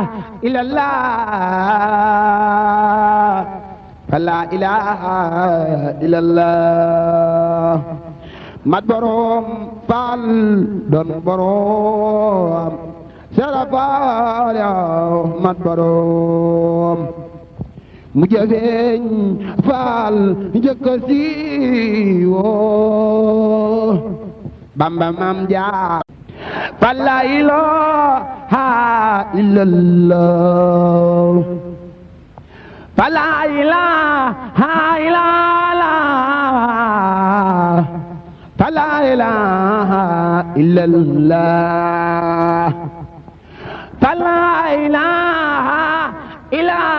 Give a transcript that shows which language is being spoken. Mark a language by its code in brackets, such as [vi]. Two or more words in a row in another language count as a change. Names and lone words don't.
[ar] إلا الله فلا إله إلا الله [wo] mat boroom faal doon boroom Seera Faal yow mat boroom mu jëfeeñ faal njëkk a [ar] siiwoo Bamba Maam Jaara فلا إله إلا الله فلا إله إلا الله فلا إله إلا الله فلا إله إلا